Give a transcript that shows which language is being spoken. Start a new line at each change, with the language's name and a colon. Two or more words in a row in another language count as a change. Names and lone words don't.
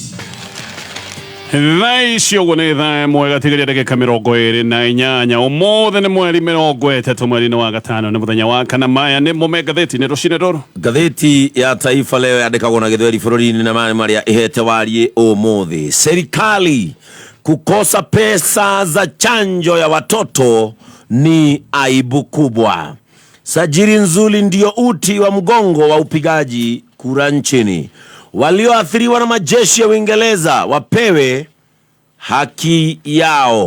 Kikuyu: Thaa icio nĩ thaa ĩmwe gatigaria ndagĩka 28 ũmũthĩ nĩ mweri 30 mweri-inĩ wa gatano nĩ mũthenya wa kana. Maya nĩ mo ngathĩti nĩ rũcinĩ rũrũ. Ngathĩti ya Taifa Leo yandĩkagwo na Gĩthweri bũrũri-inĩ na marĩa ihete wariĩ ũmũthĩ.
Swahili: Serikali kukosa pesa za chanjo ya watoto ni aibu kubwa. Sajili nzuri ndio uti wa mgongo wa upigaji kura nchini. Walioathiriwa na majeshi ya Uingereza wapewe haki yao.